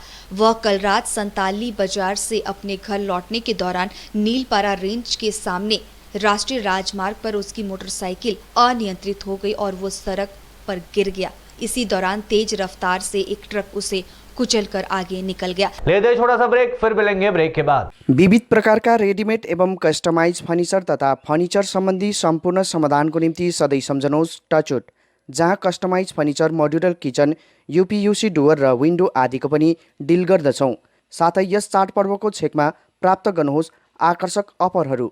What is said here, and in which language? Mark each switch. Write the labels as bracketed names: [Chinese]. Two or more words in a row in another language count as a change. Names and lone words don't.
[Hindi] वह कल रात संताली बाजार से अपने घर लौटने के दौरान नीलपारा रेंज के सामने राष्ट्रीय राजमार्ग पर उसकी मोटरसाइकिल अनियंत्रित हो गई और वो सड़क पर गिर गया। इसी दौरान तेज रफ्तार से एक ट्रक उसे कुचलकर आगे निकल गया। ले दे छोटा सा ब्रेक, फिर मिलेंगे ब्रेक के बाद। [Nepali] विविध प्रकारका रेडिमेड एवं कस्टमाइज फर्निचर तथा फर्निचर सम्बन्धी सम्पूर्ण समाधानको निम्ति सधैँ सम्झनुहोस् टचवुड, जहाँ कस्टमाइज फर्निचर, मोड्युलर किचन, यूपीयूसी डोर र विन्डो आदिको पनि डिल गर्दछौँ। साथै यस चाडपर्वको छेकमा प्राप्त गर्नुहोस् आकर्षक अफरहरू।